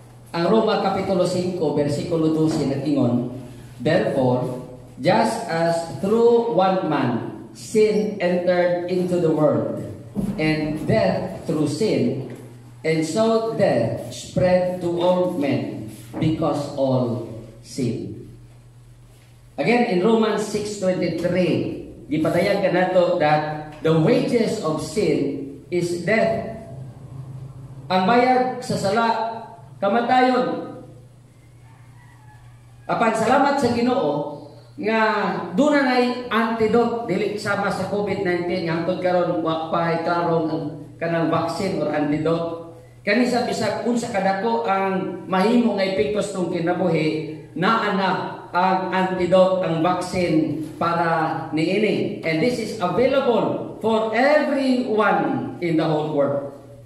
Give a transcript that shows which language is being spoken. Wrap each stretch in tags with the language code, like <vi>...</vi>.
<ceb>Ang Roma Kapitulo 5, versikulo 12 nag-ingon,</ceb> <en>"Therefore, just as through one man sin entered into the world, and death through sin, and so death spread to all men, because all sin." Again, in Romans 6:23,</en> <ceb>gipadayag kanato</ceb> <en>that the wages of sin is death.</en> <ceb>Ang bayad sa sala, kamatayon. Apan salamat sa Ginoo nga doon na nay antidote dili sama sa COVID-19 nga hangtod karon wa pa karong kanang vaccine or antidote. Kani sa bisag unsa kadako ang mahimo nga epekto sa kinabuhi, naa na ang antidote, ang vaccine para niini.</ceb> <en>And this is available for everyone in the whole world.</en>